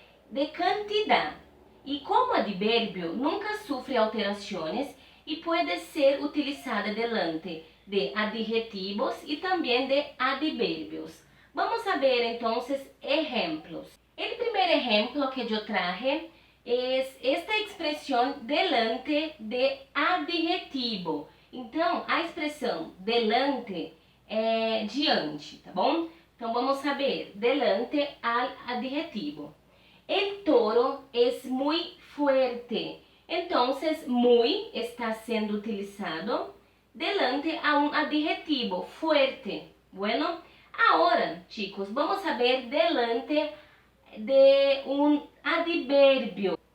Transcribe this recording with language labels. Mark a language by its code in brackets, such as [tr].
[es] De cantidad. Y como adverbio nunca sufre alteraciones y puede ser utilizada delante de adjetivos y también de adverbios. Vamos a ver entonces ejemplos. El primer ejemplo que yo traje es esta expresión delante de adjetivo. [pt] Então, a expressão delante é diante, tá bom? Então, vamos saber, delante al adjetivo. [es] El toro es muy fuerte. Entonces, muy [pt] está sendo utilizado [es] delante a un adjetivo, fuerte. Bueno, ahora, chicos, vamos a ver delante de un adverbio.